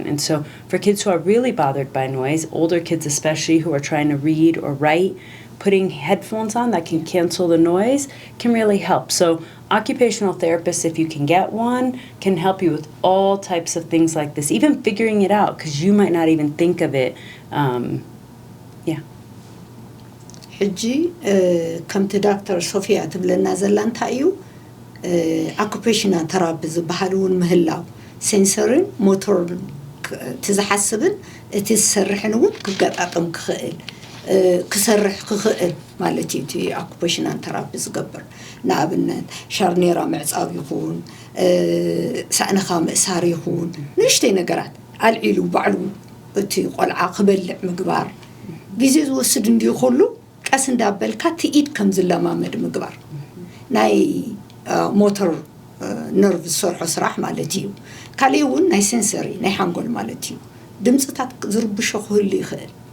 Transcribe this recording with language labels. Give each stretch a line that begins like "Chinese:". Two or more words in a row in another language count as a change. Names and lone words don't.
English: And so for kids who are really bothered by noise, older kids especially who are trying to read or write, putting headphones on that can cancel the noise can really help. So occupational therapists, if you can get one, can help you with all types of things like this, even figuring it out, because you might not even think of it. Yeah.
Tigrinya: ሕጂ ከምቲ ዳክተር ሶፊያ ትብለና ዘላ እንታይ እዩ
English: occupational therapy
Tigrinya: ዝበሃል እውን ምህላው ሴንሰርን ሞተርን ትዝሓስብን እቲ ዝሰርሕን እውን ክገጣጠም ክኽእል ክሰርሕ ክኽእል ማለት እዩ እቲ
English: occupational therapy
Tigrinya: ዝገብር ንኣብነት ሻርኔራ ምዕፃብ ይኹን ሳእንኻ ምእሳር ይኹን ንእሽተይ ነገራት ኣልዒሉ ባዕሉ እቲ ቆልዓ ክበልዕ ምግባር ጊዜ ዝወስድ እንዲሁ ኩሉ ቀስ እንዳበልካ ትኢድ ከም ዝለማመድ ምግባር ናይ ሞተር ነርቭ ዝሰርሖ ስራሕ ማለት እዩ ካልእ እውን ናይ ሴንሰሪ ናይ ሓንጎል ማለት እዩ ድምፅታት ዝርብሾ ክህሉ ይኽእል